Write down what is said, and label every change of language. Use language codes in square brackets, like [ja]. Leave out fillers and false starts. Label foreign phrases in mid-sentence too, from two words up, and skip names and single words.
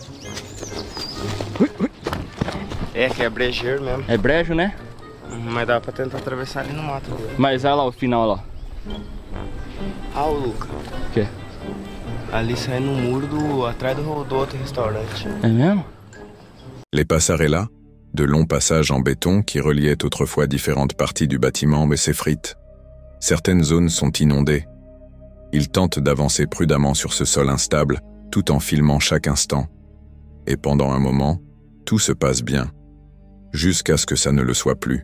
[pt] É, que é brejeiro mesmo. É brejo, né? Mas dá pra tentar atravessar ali no mato. Mas olha lá o final, ó. Ah, o Luca. O quê? Ali sai no muro atrás do outro restaurante. É mesmo? [fr] Les passerellas, de longs passages en béton qui reliaient autrefois différentes parties du bâtiment, mais s'effritent. Certaines zones sont inondées. Ils tentent d'avancer prudemment sur ce sol instable, tout en filmant chaque instant. Et pendant un moment, tout se passe bien, jusqu'à ce que ça ne le soit plus.